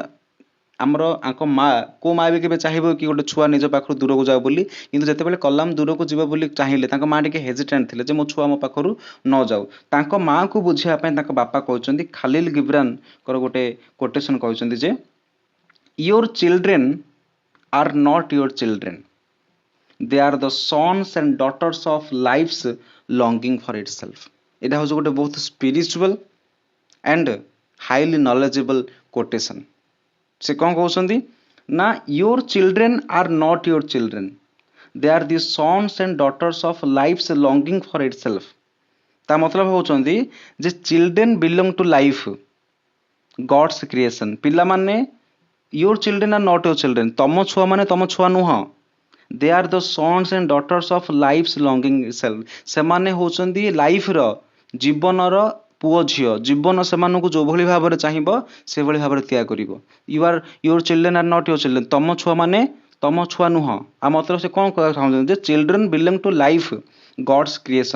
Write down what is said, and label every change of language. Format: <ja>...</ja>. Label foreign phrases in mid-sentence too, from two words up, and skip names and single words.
<or>ଆମର ଆଙ୍କ ମା, କେଉଁ ମା ବି କେବେ ଚାହିଁବ କି ଗୋଟେ ଛୁଆ ନିଜ ପାଖରୁ ଦୂରକୁ ଯାଉ ବୋଲି? କିନ୍ତୁ ଯେତେବେଳେ କଲାମ ଦୂରକୁ ଯିବ ବୋଲି ଚାହିଁଲେ, ତାଙ୍କ ମା ଟିକେ ହେଜିଟାଣ୍ଟ ଥିଲେ ଯେ ମୋ ଛୁଆ ମୋ ପାଖରୁ ନ ଯାଉ। ତାଙ୍କ ମାଆକୁ ବୁଝିବା ପାଇଁ ତାଙ୍କ ବାପା କହିଛନ୍ତି, ଖାଲିଲ ଗିବ୍ରାନଙ୍କର ଗୋଟେ କୋଟେସନ କହିଛନ୍ତି ଯେ,</or> <en>your children are not your children, they are the sons and daughters of life's longing for itself।</en> <bn>এটা হচ্ছে</bn> <or>ଗୋଟେ ବହୁତ</or> <en>spiritual and highly knowledgeable quotation।</en> <or>ସେ କ'ଣ କହୁଛନ୍ତି ନା,</or> <en>your children are not your children, they are the sons and daughters of life's longing for itself।</en> <or>ତା ମତଲବ ହେଉଛନ୍ତି ଯେ</or> <en>children belong to life, God's creation। ପିଲାମାନେ, your children are not your children,</en> <or>ତମ ଛୁଆ ମାନେ ତମ ଛୁଆ ନୁହଁ।</or> <en>they are the sons and daughters of life's longing itself।</en> <or>ସେମାନେ ହେଉଛନ୍ତି ଲାଇଫର, ଜୀବନର ପୁଅ ଝିଅ। ଜୀବନ ସେମାନଙ୍କୁ ଯେଉଁଭଳି ଭାବରେ ଚାହିଁବ ସେଭଳି ଭାବରେ ତିଆରି କରିବ।</or> <en>your children are not your children,</en> <or>ତମ ଛୁଆମାନେ ତମ ଛୁଆ ନୁହଁ। ଆଉ ମତଲବ ସେ କ'ଣ କହିବାକୁ ଚାହୁଁଛନ୍ତି ଯେ</or> <en>children belong to life, God's creation.</en>